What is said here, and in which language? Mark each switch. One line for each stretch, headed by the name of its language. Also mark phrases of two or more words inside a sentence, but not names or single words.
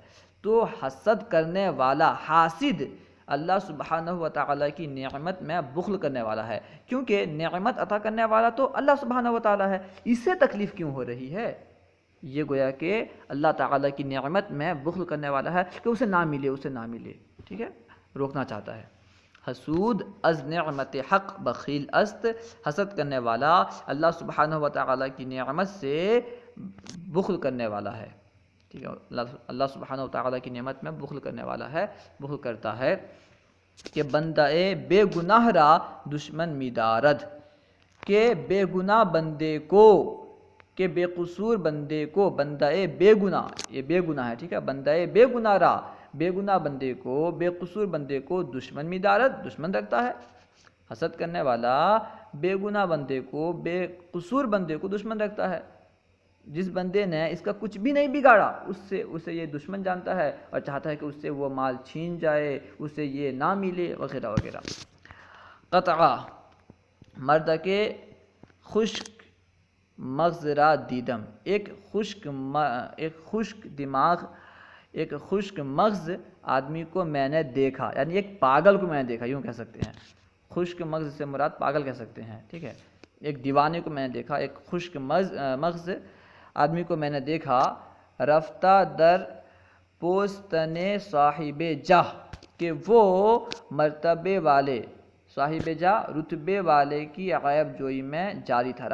Urdu: تو حسد کرنے والا حاسد
Arabic: اللہ سبحانہ و تعالیٰ
Urdu: کی نعمت میں بخل کرنے والا ہے، کیونکہ نعمت عطا کرنے والا تو
Arabic: اللہ سبحانہ و تعالیٰ
Urdu: ہے، اس سے تکلیف کیوں ہو رہی ہے؟ یہ گویا کہ اللہ تعالیٰ کی نعمت میں بخل کرنے والا ہے کہ اسے نہ ملے، اسے نہ ملے، ٹھیک ہے، روکنا چاہتا ہے۔
Persian: حسود از نعمت حق بخیل است،
Urdu: حسد کرنے والا
Arabic: اللہ سبحانہ و تعالیٰ
Urdu: کی نعمت سے بخل کرنے والا ہے، ٹھیک ہے،
Arabic: اللہ سبحانہ و تعالیٰ
Urdu: کی نعمت میں بخل کرنے والا ہے، بخل کرتا ہے کہ
Persian: بندہ بے گناہ را دشمن می دارد،
Urdu: کہ بے گناہ بندے کو، کہ بے قصور بندے کو، بندہ بے گناہ، یہ بے گناہ ہے، ٹھیک ہے،
Persian: بندہ بے گناہ را،
Urdu: بے گناہ بندے کو، بے قصور بندے کو
Persian: دشمن می دارد،
Urdu: دشمن رکھتا ہے۔ حسد کرنے والا بے گناہ بندے کو، بے قصور بندے کو دشمن رکھتا ہے۔ جس بندے نے اس کا کچھ بھی نہیں بگاڑا اسے یہ دشمن جانتا ہے اور چاہتا ہے کہ اس سے وہ مال چھین جائے، اسے یہ نہ ملے، وغیرہ وغیرہ۔
Persian: قطعہ مرد کے خشک مغز را دیدم،
Urdu: ایک خشک دماغ، ایک خشک مغز آدمی کو میں نے دیکھا، یعنی ایک پاگل کو میں نے دیکھا، یوں کہہ سکتے ہیں، خشک مغز سے مراد پاگل کہہ سکتے ہیں، ٹھیک ہے، ایک دیوانے کو میں نے دیکھا، ایک خشک مغز آدمی کو میں نے دیکھا،
Persian: رفتہ در پوستنے صاحب جاہ،
Urdu: کہ وہ مرتبے والے، صاحب جاہ رتبے والے کی عیب جوئی میں جاری تھا۔